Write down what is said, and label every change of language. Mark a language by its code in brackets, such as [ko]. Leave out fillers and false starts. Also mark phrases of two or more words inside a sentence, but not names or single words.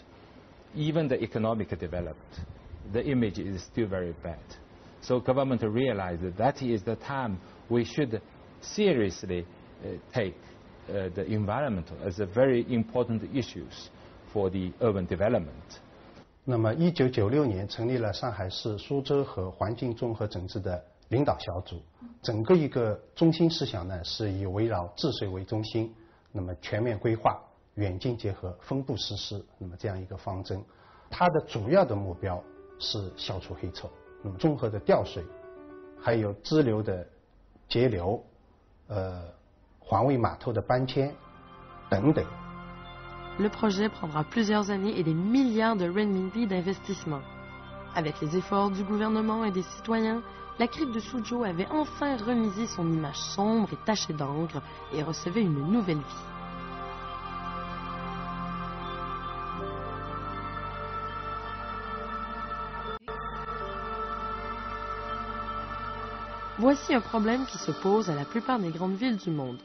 [en] Even the economic development, the image is still very bad. So government realized that is the time we should seriously take the environment as a very important issues for the urban development. [zh] 那么，1996年成立了上海市苏州河环境综合整治的领导小组，整个一个中心思想呢是以围绕治水为中心，那么全面规划、远近结合、分步实施，那么这样一个方针。它的主要的目标是消除黑臭，那么综合的调水，还有支流的截流，环卫码头的搬迁等等。 [fr] Le projet prendra plusieurs années et des milliards de renminbi d'investissement. Avec les efforts du gouvernement et des citoyens, la crique de Suzhou avait enfin remisé son image sombre et tachée d'encre et recevait une nouvelle vie. Voici un problème qui se pose à la plupart des grandes villes du monde.